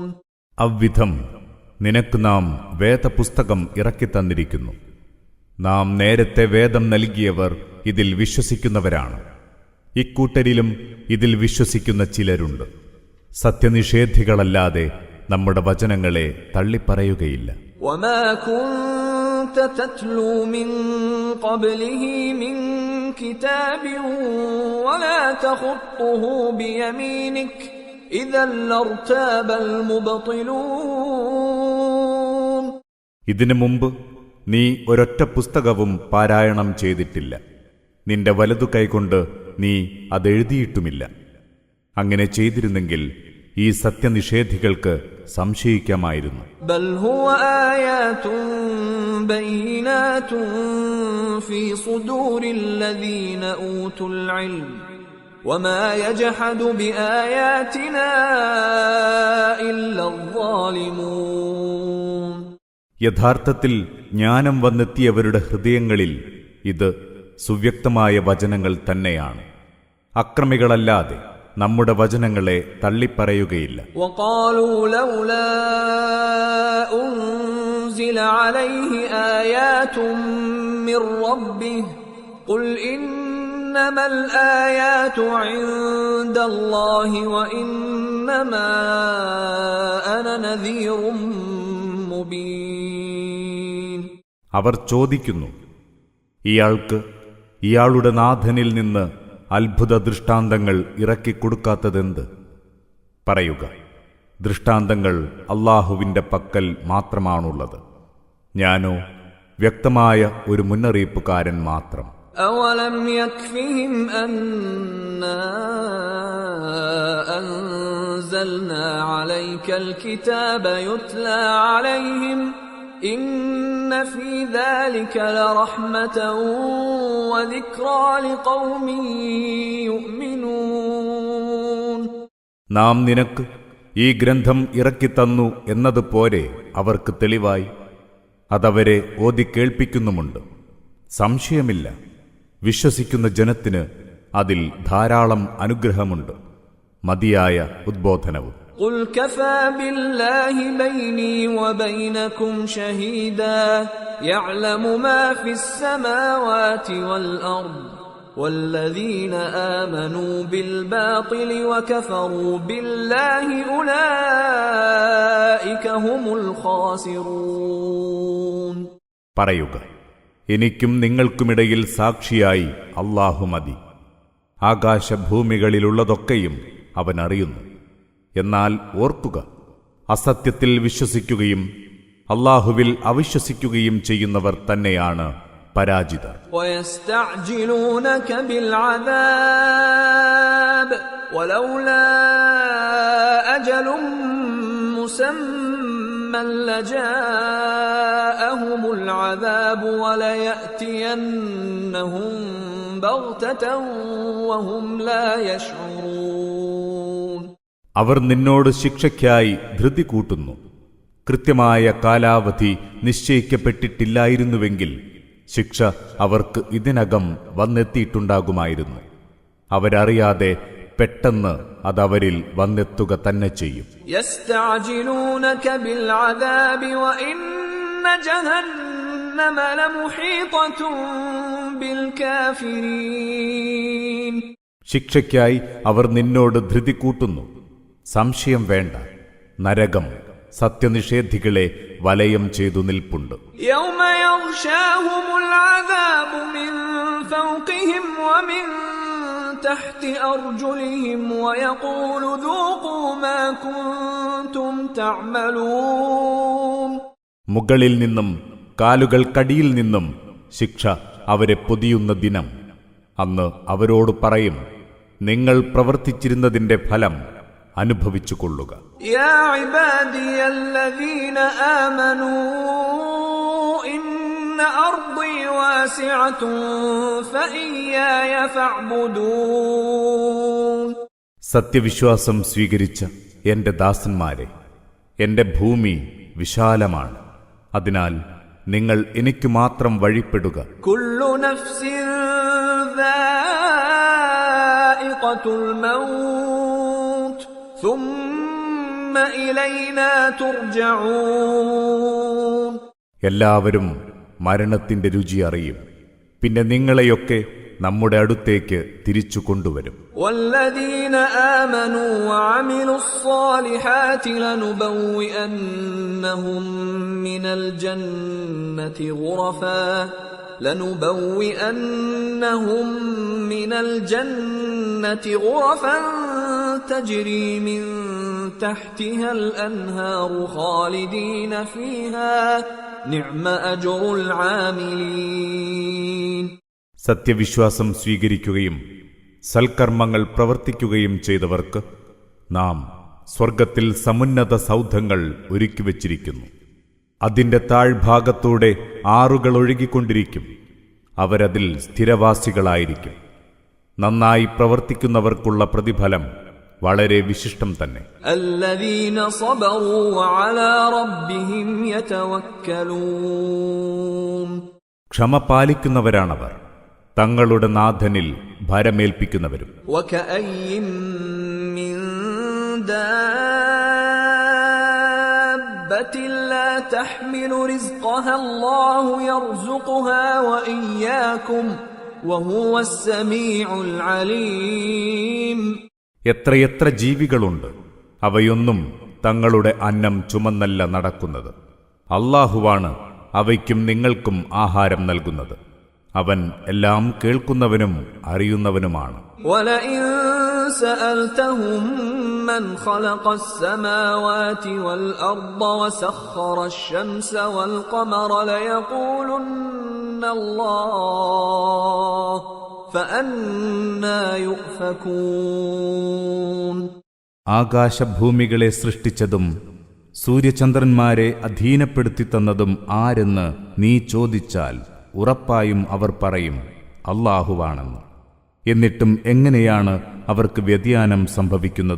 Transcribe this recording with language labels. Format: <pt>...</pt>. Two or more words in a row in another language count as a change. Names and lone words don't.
<ml>അവ്വിധം നിനക്ക് നാം വേദപുസ്തകം ഇറക്കിത്തന്നിരിക്കുന്നു. നാം നേരത്തെ വേദം നൽകിയവർ ഇതിൽ വിശ്വസിക്കുന്നവരാണ്. ഇക്കൂട്ടരിലും ഇതിൽ വിശ്വസിക്കുന്ന ചിലരുണ്ട്. സത്യനിഷേധികളല്ലാതെ നമ്മുടെ വചനങ്ങളെ തള്ളിപ്പറയുകയില്ല.</ml> <ar>وما كنت تتلو من قبله من كتاب ولا تخطه بيمينك إذا لارتاب المبطلون.</ar> <ml>ഇതിനു മുമ്പ് നീ ഒരൊറ്റ പുസ്തകവും പാരായണം ചെയ്തിട്ടില്ല. നിന്റെ വലതു കൈകൊണ്ട് നീ അതെഴുതിയിട്ടുമില്ല. അങ്ങനെ ചെയ്തിരുന്നെങ്കിൽ ഈ സത്യനിഷേധികൾക്ക് സംശയിക്കാമായിരുന്നു.</ml> <ar>بل هو آيات بينات في صدور الذين أوتوا العلم وما يجحد بآياتنا إلا الظالمون.</ar> <ml>യഥാർത്ഥത്തിൽ ജ്ഞാനം വന്നെത്തിയവരുടെ ഹൃദയങ്ങളിൽ ഇത് സുവ്യക്തമായ വചനങ്ങൾ തന്നെയാണ്. അക്രമികളല്ലാതെ നമ്മുടെ വചനങ്ങളെ തള്ളിപ്പറയുകയില്ല.</ml> <ar>وقالوا لولا أنزل عليه آيات من ربه قل إنما الآيات عند الله وإنما أنا نذير مبين.</ar> <ml>അവർ ചോദിക്കുന്നു, ഇയാൾക്ക് ഇയാളുടെ നാഥനിൽ നിന്ന് അത്ഭുത ദൃഷ്ടാന്തങ്ങൾ ഇറക്കിക്കൊടുക്കാത്തതെന്ത്? പറയുക, ദൃഷ്ടാന്തങ്ങൾ അല്ലാഹുവിന്റെ പക്കൽ മാത്രമാണുള്ളത്. ഞാനോ വ്യക്തമായ ഒരു മുന്നറിയിപ്പുകാരൻ മാത്രം.</ml> <ar>أولم يكفهم أنا أنزلنا عليك الكتاب يتلى عليهم إن في ذلك لرحمة وذكرى لقوم يؤمنون.</ar> <ml>നാം നിനക്ക് ഈ ഗ്രന്ഥം ഇറക്കിത്തന്നു എന്നതുപോലെ അവർക്ക് തെളിവായി അതവരെ ഓതിക്കേൾപ്പിക്കുന്നുമുണ്ട്. സംശയമില്ല, വിശ്വസിക്കുന്ന ജനത്തിന് അതിൽ ധാരാളം അനുഗ്രഹമുണ്ട്, മതിയായ ഉദ്ബോധനവും.</ml> <ar>قل كفى بالله بيني وبينكم شهيدا يعلم ما في السماوات والأرض والذين آمنوا بالباطل وكفروا بالله أولئك هم الخاسرون.</ar> <ml>പറയുക, എനിക്കും നിങ്ങൾക്കുമിടയിൽ സാക്ഷിയായി അല്ലാഹു മതി. ആകാശഭൂമികളിലുള്ളതൊക്കെയും അവൻ അറിയുന്നു. എന്നാൽ ഓർക്കുക, അസത്യത്തിൽ വിശ്വസിക്കുകയും അല്ലാഹുവിൽ അവിശ്വസിക്കുകയും ചെയ്യുന്നവർ തന്നെയാണ് പരാജിതർ.</ml> <ar>ويستعجلونك بالعذاب ولولا أجل مسمى لجاءهم العذاب وليأتينهم بغتة وهم لا يشعرون.</ar> <ml>അവർ നിന്നോട് ശിക്ഷയ്ക്കായി ധൃതി കൂട്ടുന്നു. കൃത്യമായ കാലാവധി നിശ്ചയിക്കപ്പെട്ടിട്ടില്ലായിരുന്നുവെങ്കിൽ ശിക്ഷ അവർക്ക് ഇതിനകം വന്നെത്തിയിട്ടുണ്ടാകുമായിരുന്നു. അവരറിയാതെ പെട്ടെന്ന് അതവരിൽ വന്നെത്തുക തന്നെ ചെയ്യും.</ml> <ar>يستعجلونك بالعذاب وإن جهنم لمحيطة بالكافرين.</ar> <ml>ശിക്ഷയ്ക്കായി അവർ നിന്നോട് ധൃതി കൂട്ടുന്നു. സംശയം വേണ്ട, നരകം സത്യനിഷേധികളെ വലയം ചെയ്തു നിൽപ്പുണ്ട്.</ml> <ar>يوم يغشاهم العذاب من فوقهم ومن تحت أرجلهم ويقول ذوقوا ما كنتم تعملون.</ar> <ml>മുകളിൽ നിന്നും കാലുകൾക്കടിയിൽ നിന്നും ശിക്ഷ അവരെ പൊതിയുന്ന ദിനം. അന്ന് അവരോട് പറയും, നിങ്ങൾ പ്രവർത്തിച്ചിരുന്നതിന്റെ ഫലം അനുഭവിച്ചുകൊള്ളുക.</ml> <ar>يا عبادي الذين آمنوا إن أرضي واسعة فإياي فاعبدون.</ar> <ml>സത്യവിശ്വാസം സ്വീകരിച്ച എന്റെ ദാസന്മാരെ, എന്റെ ഭൂമി വിശാലമാണ്. അതിനാൽ നിങ്ങൾ എനിക്ക് മാത്രം വഴിപ്പെടുക.</ml> <ar>كل نفس ذائقة الموت ثم إلينا ترجعون.</ar> <ml>എല്ലാവരും മരണത്തിന്റെ രുചി അറിയും, പിന്നെ നിങ്ങളെയൊക്കെ നമ്മുടെ അടുത്തേക്ക് തിരിച്ചു കൊണ്ടുവരും.</ml> <ar>والذين آمنوا وعملوا الصالحات لنبوئنهم من الجنة غرفا تجري من تحتها الأنهار خالدين فيها نعم أجر العاملين.</ar> <ml>സത്യവിശ്വാസം സ്വീകരിക്കുകയും സൽക്കർമ്മങ്ങൾ പ്രവർത്തിക്കുകയും ചെയ്തവർക്ക് നാം സ്വർഗത്തിൽ സമുന്നത സൗധങ്ങൾ ഒരുക്കിവച്ചിരിക്കുന്നു. അതിന്റെ താഴ്ഭാഗത്തൂടെ ആറുകൾ ഒഴുകിക്കൊണ്ടിരിക്കും. അവരതിൽ സ്ഥിരവാസികളായിരിക്കും. നന്നായി പ്രവർത്തിക്കുന്നവർക്കുള്ള പ്രതിഫലം വളരെ വിശിഷ്ടം തന്നെ.</ml> <ar>الذين صبروا وعلى ربهم يتوكلون.</ar> <ml>ക്ഷമ പാലിക്കുന്നവരാണവർ, തങ്ങളുടെ നാഥനിൽ ഭരമേൽപ്പിക്കുന്നവരും.</ml> <ar>وكأي من دابة لا تحمل رزقها الله يرزقها وإياكم وهو السميع العليم.</ar> <ml>എത്രയെത്ര ജീവികളുണ്ട്, അവയൊന്നും തങ്ങളുടെ അന്നം ചുമന്നല്ല നടക്കുന്നത്. അല്ലാഹുവാണ് അവയ്ക്കും നിങ്ങൾക്കും ആഹാരം നൽകുന്നത്. അവൻ എല്ലാം കേൾക്കുന്നവനും അറിയുന്നവനുമാണ്.</ml> <ar>وَلَئِن سَأَلْتَهُم مَّنْ خَلَقَ السَّمَاوَاتِ وَالْأَرْضَ وَسَخَّرَ الشَّمْسَ وَالْقَمَرَ لَيَقُولُنَّ اللَّهُ فَأَنَّىٰ يُؤْفَكُونَ.</ar> <ml>ആകാശഭൂമികളെ സൃഷ്ടിച്ചതും സൂര്യചന്ദ്രന്മാരെ അധീനപ്പെടുത്തി തന്നതും ആരെന്ന് നീ ചോദിച്ചാൽ ഉറപ്പായും അവർ പറയും, അല്ലാഹുവാണെന്ന്. എന്നിട്ടും എങ്ങനെയാണ് അവർക്ക് വ്യതിയാനം സംഭവിക്കുന്നത്?</ml>